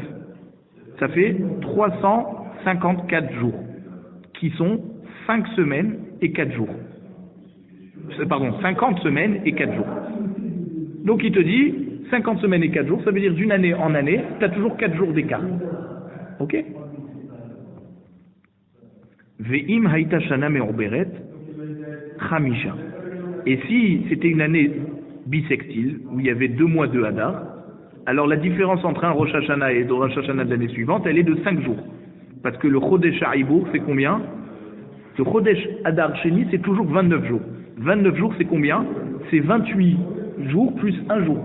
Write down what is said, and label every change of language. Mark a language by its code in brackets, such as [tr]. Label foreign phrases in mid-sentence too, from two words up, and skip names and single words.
[fr] Ça fait 354 jours, qui sont 5 semaines et 4 jours. Pardon, 50 semaines et 4 jours. Donc il te dit, 50 semaines et 4 jours, ça veut dire d'une année en année, tu as toujours 4 jours d'écart. Ok? [he] ואם הייתה שנה מעוברת, חמישה. [fr] Et si c'était une année bissextile, où il y avait 2 mois de Hadar, alors la différence entre un Rosh Hashanah et le Rosh Hashanah de l'année suivante, elle est de 5 jours. Parce que le [he] חודש העיבור, [fr] c'est combien? Le [he] חודש אדר שני, [fr] c'est toujours 29 jours. 29 jours, c'est combien? C'est 28 jours plus 1 jour.